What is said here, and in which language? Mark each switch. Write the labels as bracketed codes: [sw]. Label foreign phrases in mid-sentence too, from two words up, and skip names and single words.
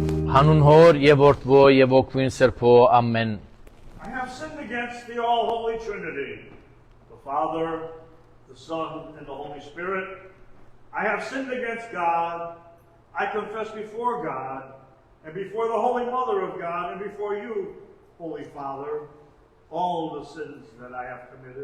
[xcl] Հանուն հոր եւ որդվո եւ օգվին սրբո ամեն [en] I have sinned against the all-holy Trinity, the Father, the Son, and the Holy Spirit. I have sinned against God. I confess before God, and before the Holy Mother of God, and before you, Holy Father, all the sins that I have committed.